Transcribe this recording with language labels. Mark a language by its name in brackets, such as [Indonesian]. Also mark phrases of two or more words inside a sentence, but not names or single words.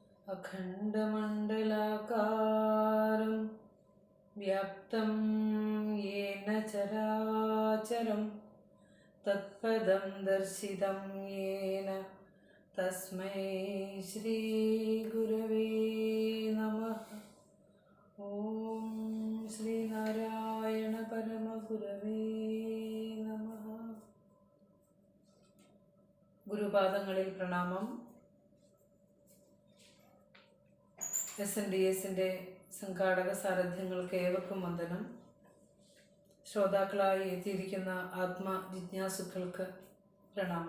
[Sanskrit] अखण्डमण्डलाकारं व्याप्तं येन चराचरं तत्पदं दर्शितं येन तस्मै श्रीगुरवे नमः। ॐ श्रीनारायण परमगुरवे नमः। [Malayalam] ഗുരുപാദങ്ങളിൽ പ്രണാമം. SNDSന്റെ സംഘാടക സാരഥ്യങ്ങൾക്ക് ഏവർക്കും വന്ദനം. ശ്രോതാക്കളായി എത്തിയിരിക്കുന്ന ആത്മജിജ്ഞാസുക്കൾക്ക് പ്രണാമം.